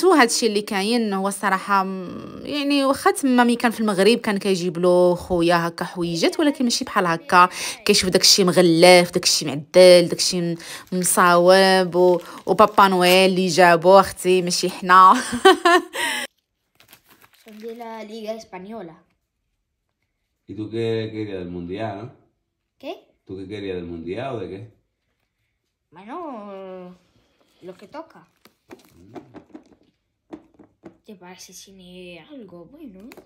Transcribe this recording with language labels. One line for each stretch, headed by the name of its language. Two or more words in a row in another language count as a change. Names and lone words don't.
Arabic: وهادشي اللي كاين هو الصراحه يعني. واخا تما ملي كان في المغرب كان كيجيب له خويا هكا حويجات، ولكن ماشي بحال هكا. كيشوف داكشي مغلف، داكشي معدل، داكشي مصاوب. وبابا نويل اللي جابو اختي ماشي حنا.
Spanish: Son de la Liga Española. ¿Y tú qué querías del mundial, no? ¿Qué? ¿Tú qué querías del mundial o de qué? Bueno, lo que toca. ¿Te parece cine algo bueno?